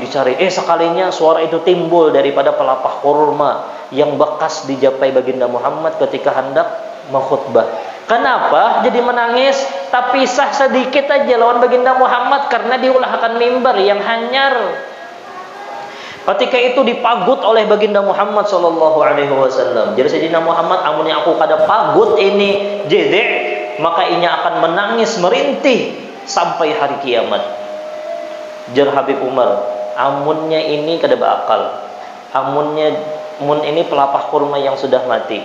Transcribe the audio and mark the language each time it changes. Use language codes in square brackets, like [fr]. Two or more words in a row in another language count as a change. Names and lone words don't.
[id] Sekalinya suara itu timbul daripada pelapah kurma yang bekas dijapai baginda Muhammad ketika hendak mengkhutbah. Kenapa jadi menangis? [bjn] Tapi sah sedikit aja lawan baginda Muhammad karena diulahkan mimbar yang hanyar. [id] Ketika itu dipagut oleh baginda Muhammad [ar] sallallahu alaihi wasallam. [bjn] Jadi Sayyidina Muhammad, amun yang aku kada pagut ini jadi, maka inya akan menangis merintih sampai hari kiamat. Jar Habib Umar, amunnya ini kada berakal. Amunnya ini pelapah kurma yang sudah mati.